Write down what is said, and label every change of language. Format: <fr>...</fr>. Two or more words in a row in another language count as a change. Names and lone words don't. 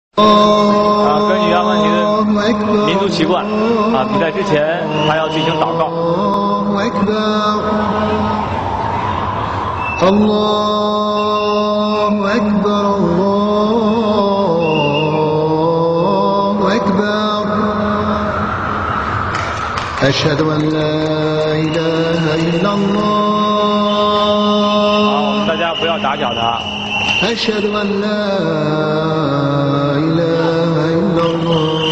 <zh>根据阿凡提的民族习惯，比赛之前他要进行祷告。</zh> <ar>أشهد أن لا إله إلا الله</ar> <zh>大家不要打搅他。</zh> <ar>أشهد أن لا إله إلا الله</ar>